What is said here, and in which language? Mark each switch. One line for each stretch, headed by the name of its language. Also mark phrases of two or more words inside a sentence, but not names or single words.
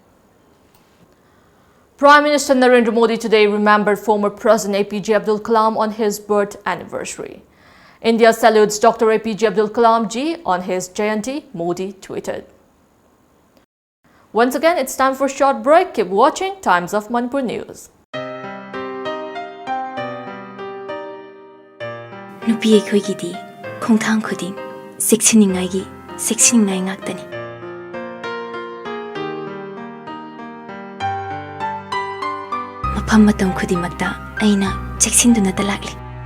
English: Prime Minister Narendra Modi today remembered former President APJ Abdul Kalam on his birth anniversary. India salutes Dr. APJ Abdul Kalam ji on his Jayanti, Modi tweeted. Once again, it's time for a short break. Keep watching Times of Manipur News.
Manipuri: Nupi ekhoigidi khongthang khuding seksiningai ngaktani mafam matam khudimakta aina cheksinduna talakli